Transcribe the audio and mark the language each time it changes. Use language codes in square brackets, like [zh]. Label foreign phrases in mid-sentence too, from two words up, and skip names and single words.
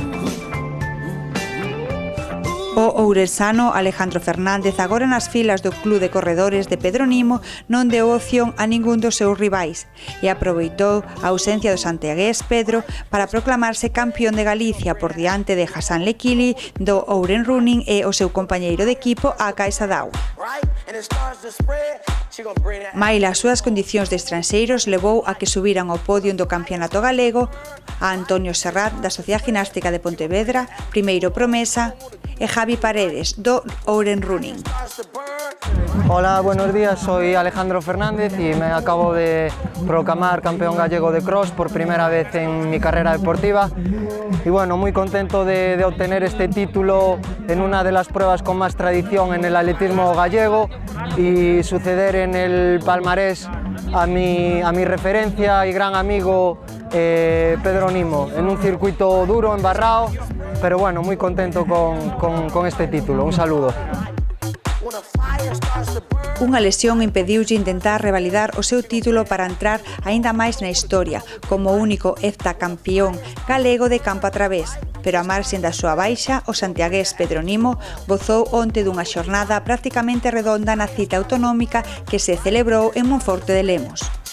[gl] O ourensano Alejandro Fernández, agora nas filas do Club de Corredores de Pedro Nimo, non deu opción a ningún dos seus rivais e aproveitou a ausencia do santiagués Pedro para proclamarse campeón de Galicia por diante de Hassan Lequili do Ouren Running e o seu compañeiro de equipo Aka Sadao. Maila, as súas condicións de estranxeiros levou a que subiran ao podio do campeonato galego a Antonio Serrat da Sociedade Ginástica de Pontevedra, primeiro promesa, e Javi Paredes do Ouren Running. [es] Hola, buenos días, soy Alejandro Fernández y me acabo de proclamar campeón gallego de cross por primera vez en mi carrera deportiva y bueno, muy contento de obtener este título en una de las pruebas con más tradición en el atletismo gallego y suceder en el palmarés a mi referencia y gran amigo Pedro Nimo, en un circuito duro, embarrado, pero bueno, muy contento con este título. Un saludo. [gl] Unha lesión impediulle intentar revalidar o seu título para entrar aínda máis na historia como o único heptacampeón galego de campo a través, pero a marxen da súa baixa, o santiagués Pedro Nimo gozou onte dunha xornada prácticamente redonda na cita autonómica que se celebrou en Monforte de Lemos.